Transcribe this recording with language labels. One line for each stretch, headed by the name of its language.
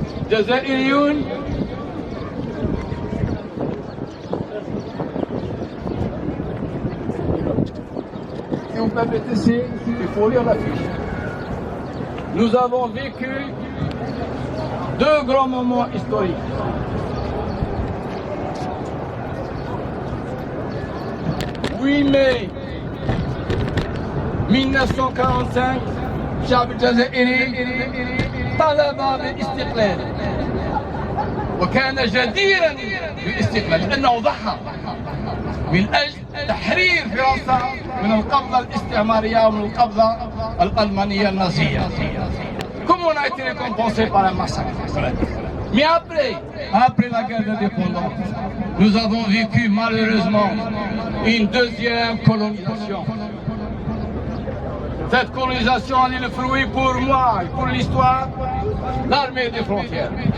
French: Jazairiyun, si vous permettez, il faut lire la fiche. Nous avons vécu 2 grands moments historiques.
Arabic: « 8 mai 1945 الشعب الجزائري طلب بالاستقلال وكان جديرا بالاستقلال لأنه ضحى من أجل تحرير فرنسا من القبضة الاستعمارية ومن القبضة الألمانية النازية.
French: Comme on a été récompensé par un massacre. Mais après la guerre d'indépendance, nous avons vécu malheureusement une deuxième colonisation. Cette colonisation est le fruit pour moi et pour l'histoire, l'armée des frontières.